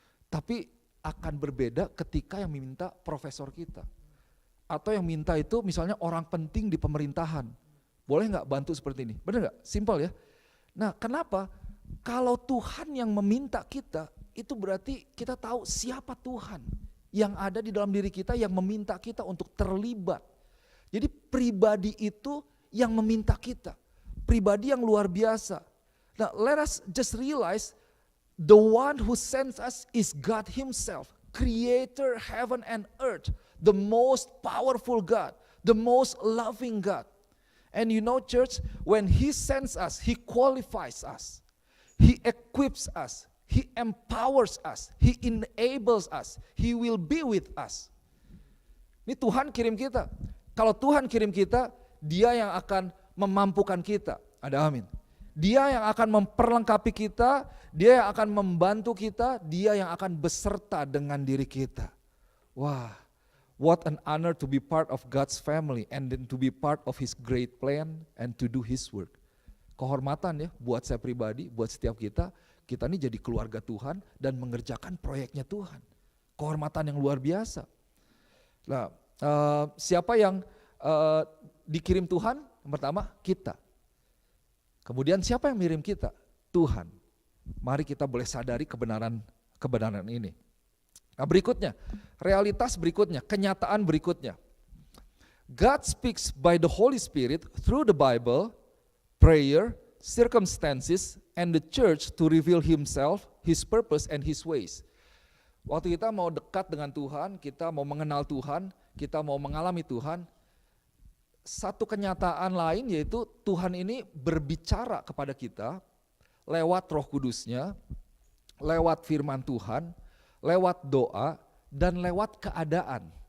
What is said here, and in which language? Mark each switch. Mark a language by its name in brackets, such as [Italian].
[Indonesian] Tapi akan berbeda ketika yang meminta profesor kita atau yang minta itu misalnya orang penting di pemerintahan, boleh nggak bantu seperti ini? Benar nggak? Simpel ya. Nah kenapa? Kalau Tuhan yang meminta kita, itu berarti kita tahu siapa Tuhan yang ada di dalam diri kita yang meminta kita untuk terlibat. Jadi pribadi itu yang meminta kita, pribadi yang luar biasa. [English] Now let us just realize the one who sends us is God Himself, creator heaven and earth, the most powerful God, the most loving God. And you know church, when He sends us, He qualifies us, He equips us, He empowers us, He enables us, He will be with us. [Indonesian] Ini Tuhan kirim kita. Kalau Tuhan kirim kita, Dia yang akan memampukan kita. Ada amin. Dia yang akan memperlengkapi kita, Dia yang akan membantu kita, Dia yang akan beserta dengan diri kita. [English] Wah, what an honor to be part of God's family and then to be part of His great plan and to do His work. [Indonesian] Kehormatan ya buat saya pribadi, buat setiap kita ini jadi keluarga Tuhan dan mengerjakan proyeknya Tuhan. Kehormatan yang luar biasa. Nah, siapa yang dikirim Tuhan? Yang pertama kita. Kemudian siapa yang mengirim kita? Tuhan. Mari kita boleh sadari kebenaran ini. Nah berikutnya, realitas berikutnya, kenyataan berikutnya. [English] God speaks by the Holy Spirit through the Bible, prayer, circumstances, and the church to reveal Himself, His purpose, and His ways. [Indonesian] Waktu kita mau dekat dengan Tuhan, kita mau mengenal Tuhan, kita mau mengalami Tuhan, satu kenyataan lain yaitu Tuhan ini berbicara kepada kita lewat Roh Kudus-Nya, lewat firman Tuhan, lewat doa, dan lewat keadaan.